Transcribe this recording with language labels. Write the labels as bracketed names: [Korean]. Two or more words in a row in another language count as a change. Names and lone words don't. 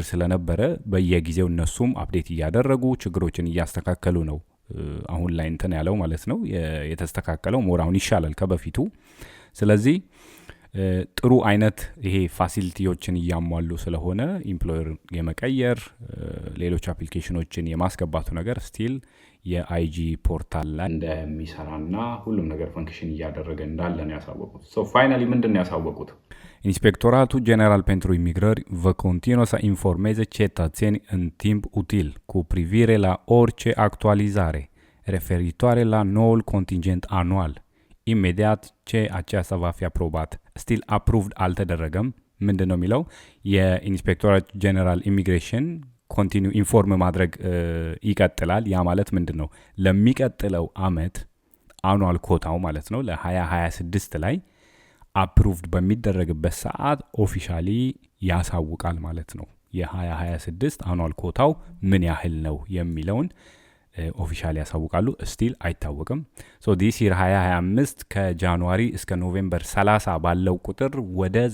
[Amharic] ስለነበረ በየጊዜው እነሱም አፕዴት እያደረጉ ችግሮችን እያስተካከሉ ነው። አሁን ላይ እንትን ያለው ማለት ነው የተስተካከለው ሞር አሁን ይሻላል ከበፊቱ። ስለዚህ ጥሩ አይነት ይሄ ፋሲሊቲዎችን እያሟሉ ስለሆነ ኢምፕሎየር የመቀየር ሌሎች አፕሊኬሽኖችን የማስገባቱ ነገር ስቲል የIG ፖርታል ላይ እንደሚሰራና ሁሉም ነገር ፈንክሽን እያደረገ እንዳለ ነው ያሳወቁት። ፋይናሊ ምንድን ነው ያሳወቁት? [Romanian] Inspectoratul General pentru Imigrări vă continuă să informeze cetățeni în timp util cu privire la orice actualizare referitoare la noul contingent anual. ኢሜዲያት aceasta va fi aprobat. [English] Still approved [Amharic] አልተደረገም። ምንድን ነው የሚለው? የኢንስፔክቶራት ጄኔራል ኢሚግሬሽን [English] continue inform [Amharic] ማድረግ ይቀጥላል። ያ ማለት ምንድን ነው? ለሚቀጥለው አመት [English] annual quota [Amharic] ማለት ነው ለ2026 ላይ አፕሩቭድ በሚደረግበት ሰዓት ኦፊሻሊ ያሳውቃል ማለት ነው። የ2026 [English] annual quota [Amharic] ምን ያህል ነው የሚለውን ኦፊሻሊ ያሳውቃሉ። ስቲል አይታወቅም። [English] this year [Amharic] 2025 ከጃንዋሪ እስከ ኖቬምበር 30 ባለው ቁጥር ወደ